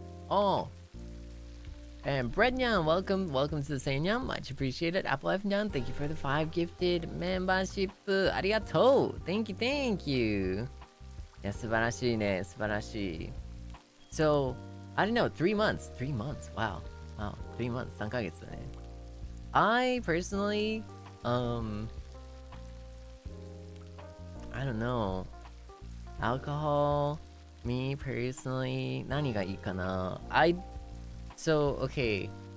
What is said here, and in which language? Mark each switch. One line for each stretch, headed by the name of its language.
English: Oh, and Breadnyan, welcome to the Seinyan, much appreciated. Apple F Nyan, thank you for the 5 gifted membership. Arigato, thank you.
Japanese: いや、素晴らしいね、素晴らしい。
English: So, I don't know, 3 months, wow, 3 months, 3ヶ月だね。 I personally, I don't know. Alcohol, me personally, 何がいいかな? So, okay.